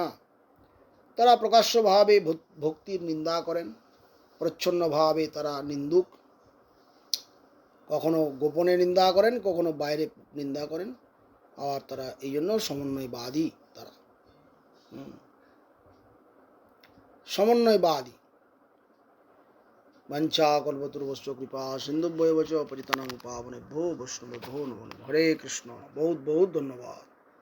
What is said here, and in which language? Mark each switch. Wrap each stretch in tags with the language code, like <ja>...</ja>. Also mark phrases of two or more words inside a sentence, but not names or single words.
<bn>তারা প্রকাশ্যভাবে ভক্তির নিন্দা করেন, প্রচ্ছন্নভাবে তারা নিন্দুক, কখনো গোপনে নিন্দা করেন, কখনো বাইরে নিন্দা করেন। আর তারা এই জন্য সমন্বয়বাদী। তারা সমন্বয়বাদী।</bn> <sa>वंचा कल्पतरुवश्च कृपा सिंधुभ्यो च पतितानां पावनेभ्यो वैष्णवेभ्यो नमो नमः।</sa> <hi>हरे कृष्ण। बहुत बहुत धन्यवाद।</hi>